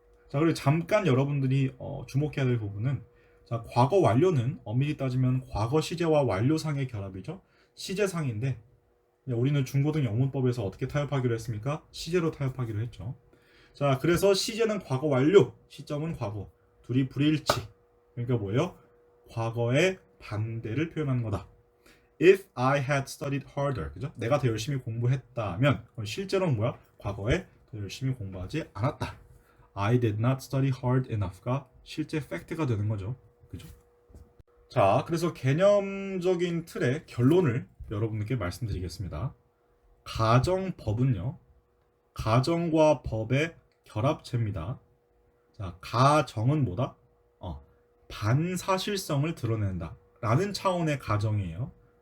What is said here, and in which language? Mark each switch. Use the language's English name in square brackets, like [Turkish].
[Korean] 자, 그리고 잠깐 여러분들이 주목해야 될 부분은, 자, 과거 완료는 엄밀히 따지면 과거 시제와 완료상의 결합이죠. 시제상인데 우리는 중고등 영문법에서 어떻게 타협하기로 했습니까? 시제로 타협하기로 했죠. 자, 그래서 시제는 과거 완료, 시점은 과거. 둘이 불일치. 그러니까 뭐예요? 과거의 반대를 표현하는 거다. [English] If I had studied harder, 그죠? [Korean] 내가 더 열심히 공부했다면, 그럼 실제로는 뭐야? 과거에 더 열심히 공부하지 않았다. [English] I did not study hard enough가 [Korean] 실제 팩트가 되는 거죠. 그죠? 자, 그래서 개념적인 틀의 결론을 여러분께 말씀드리겠습니다. 가정법은요, 가정과 법의 결합체입니다. 자, 가정은 뭐다? 반사실성을 드러낸다 라는 차원의 가정이에요.